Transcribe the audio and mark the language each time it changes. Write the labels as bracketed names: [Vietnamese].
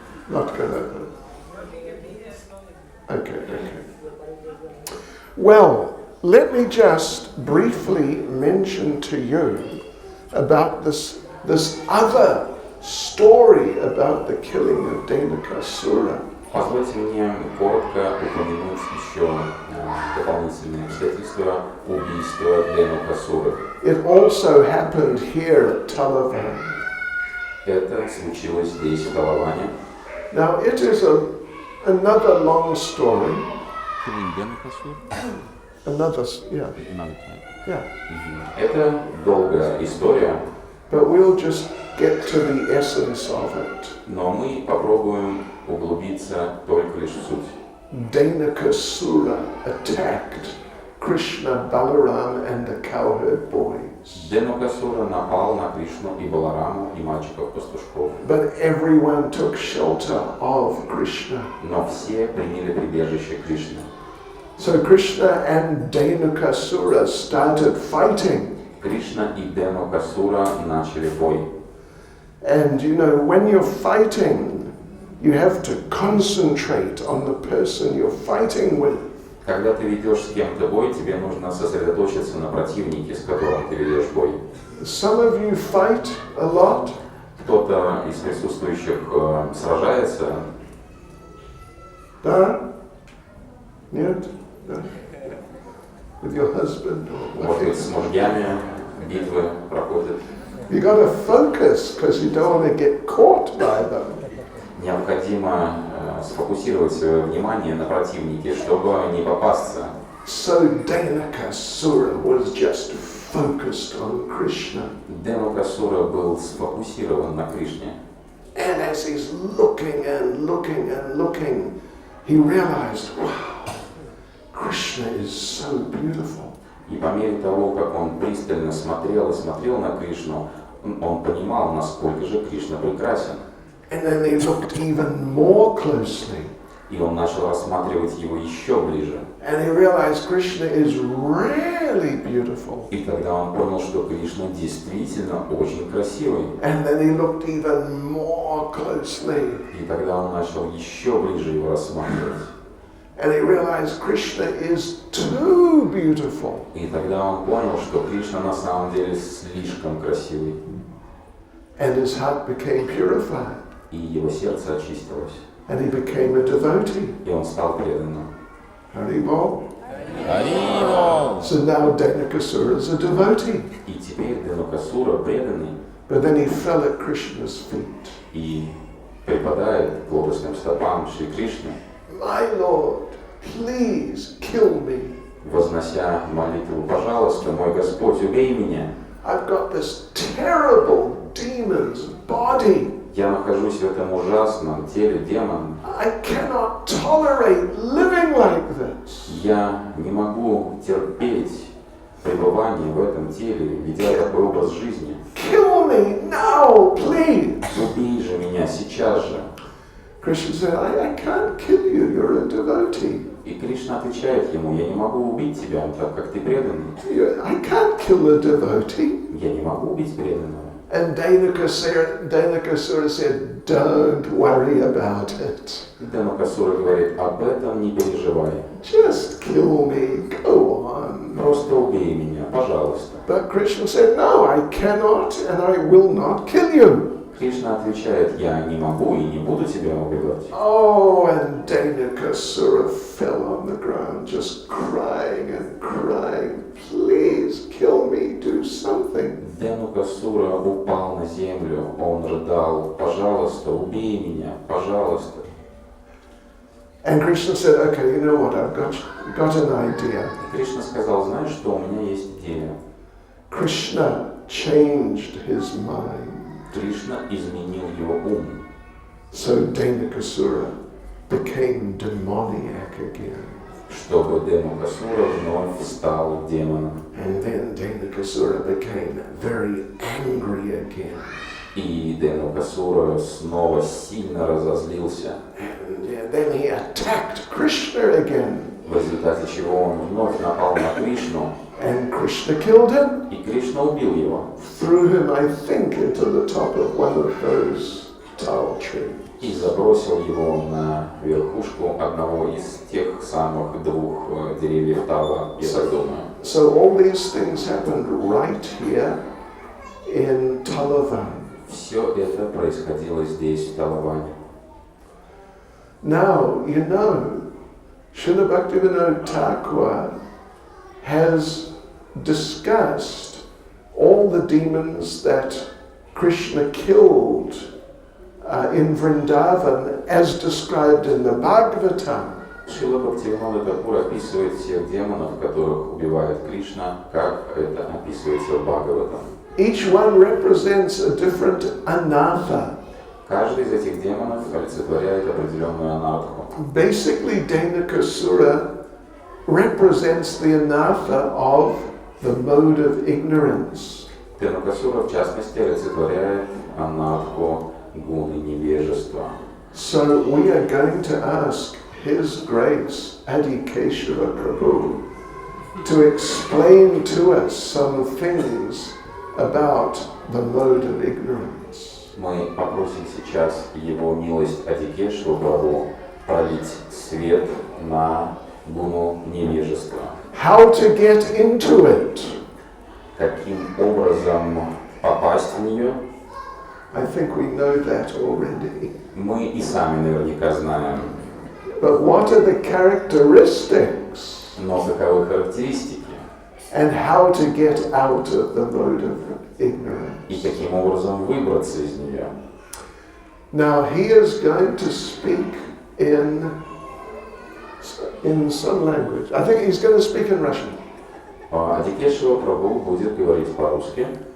[English] Not going to open. Okay. Well, let me just briefly mention to you about this other story about the killing of Dhenukasura. [Russian] Позвольте мне коротко упомянуть еще дополнительные обстоятельства убийства Дhenukasуры. [English] It also happened here at Talavan. [Russian] Это случилось здесь, в Талаване. [English] Now, it is another long story. Killing Dhenukasur? Another Another time. [Russian] Это долгая история, [English] But we'll just get to the essence of it. [Russian] но мы попробуем углубиться только лишь в суть. [English] Dhenukasura attacked Krishna, Balaram and the cowherd boys. [Russian] Дhenukasура напал на Кришну и Балараму и мальчиков-пастушков. [English] But everyone took shelter of Krishna. [Russian] Но все приняли прибежище Кришны. [English] So Krishna and Dhenukasura started fighting. [Russian] Кришна и Дhenukasура начали бой. [English] And you know, when you're fighting, you have to concentrate on the person you're fighting with. [Russian] Когда ты ведешь с кем-то бой, тебе нужно сосредоточиться на противнике, с которым ты ведешь бой. [English] Some of you fight a lot. [Russian] Кто-то из присутствующих сражается. Да? Нет? Да? [English] With your husband or [Russian] Может быть, с мужьями битвы проходят. [English] You got to focus because you don't want to get caught by them. [Russian] Необходимо сфокусировать свое внимание на противнике, чтобы не попасться. [English] So Dhenukasura was just focused on Krishna. [Russian] Дhenukasура был сфокусирован на Кришне. [English] And as he's looking and looking and looking, he realized, wow, Krishna is so beautiful. [Russian] И по мере того, как он пристально смотрел и смотрел на Кришну, он понимал, насколько же Кришна прекрасен. [English] And then he looked even more closely. [Russian] И он начал рассматривать его еще ближе. [English] And he realized Krishna is really beautiful. [Russian] И тогда он понял, что Кришна действительно очень красивый. [English] And then he looked even more closely. [Russian] И тогда он начал еще ближе его рассматривать. [English] And he realized Krishna is too beautiful. [Russian] И тогда он понял, что Кришна на самом деле слишком красивый. [English] And his heart became purified. [Russian] И его сердце очистилось. [English] And he became a devotee. [Russian] И он стал преданным. [English] Haribol. [Russian] Haribol! [English] So now Dhenukasura is a devotee. [Russian] И теперь Дhenukasура преданный. [English] But then he fell at Krishna's feet. [Russian] И припадает к лотосным стопам Шри Кришны, [English] My Lord, please kill me. [Russian] вознося молитву: пожалуйста, мой Господь, убей меня. [English] I've got this terrible demon demon's body. [Russian] Я нахожусь в этом ужасном теле демона. [English] I cannot tolerate living like this. [Russian] Я не могу терпеть пребывание в этом теле, ведя такой образ жизни. [English] Kill me now, please. [Russian] Убей же меня сейчас же. [English] Krishna said, I can't kill you, you're a devotee. [Russian] И Кришна отвечает ему: я не могу убить тебя, так как ты преданный. [English] I can't kill a devotee. [Russian] Я не могу убить преданного. [English] And Dhenukasura said, don't worry about it. [Russian] И Дhenukasura говорит: об этом не переживай. [English] Just kill me, go on. [Russian] Просто убей меня, пожалуйста. [English] But Krishna said, no, I cannot and I will not kill you. [Russian] Кришна отвечает: я не могу и не буду тебя убивать. [English] Oh, and Dhenukasura fell on the ground, just crying and crying. Please kill me, do something. [Russian] Дhenukasura упал на землю, он рыдал: пожалуйста, убей меня, пожалуйста. [English] And Krishna said, okay, you know what, I've got an idea. [Russian] И Кришна сказал: знаешь что, у меня есть идея. [English] Krishna changed his mind. [Russian] Кришна изменил его ум. [English] So Dhenukasura became demoniac again. [Russian] Чтобы Дhenukasura вновь стал демоном. [English] And then Dhenukasura became very angry again. [Russian] И Дhenukasura снова сильно разозлился. [English] And then he attacked Krishna again. [Russian] В результате чего он вновь напал на Кришну. [English] And Krishna killed him. [Russian] И Кришна убил его. [English] Threw him, I think, into the top of one of those tall trees. [Russian] И забросил его на верхушку одного из тех самых двух деревьев Тала, я так думаю. [English] So all these things happened right here in Talavan. [Russian] Все это происходило здесь, в Талаване. [English] Now, you know, Srila Bhaktivinoda Thakur has discussed all the demons that Krishna killed in Vrindavan as described in the Bhagavatam. [Russian] Шрила Бхактивинода Тхакур описывает всех демонов, которых убивает Кришна, как это описывается в Бхагаватам. [English] Each one represents a different anatha. [Russian] Каждый из этих демонов олицетворяет определенную анарху. [English] Basically, Dhenukasura represents the anatha of the mode of ignorance. [Russian] Дhenukasura, в частности, олицетворяет анарху гуны невежества. [English] So we are going to ask His Grace, Adi Keshava Prabhu, to explain to us some things about the mode of ignorance. [Russian] Мы попросим сейчас Его милость Адикешву Прабху пролить свет на гуну невежества. [English] How to get into it? [Russian] Каким образом попасть в нее? [English] I think we know that already. [Russian] Мы и сами наверняка знаем. [English] But what are the characteristics? [Russian] Но каковы характеристики? [English] And how to get out of the mode of ignorance? [Russian] И каким образом выбраться из нее? [English] Now he is going to speak in some language. I think he's going to speak in Russian. [Russian] Адикешва Прабху будет говорить по-русски.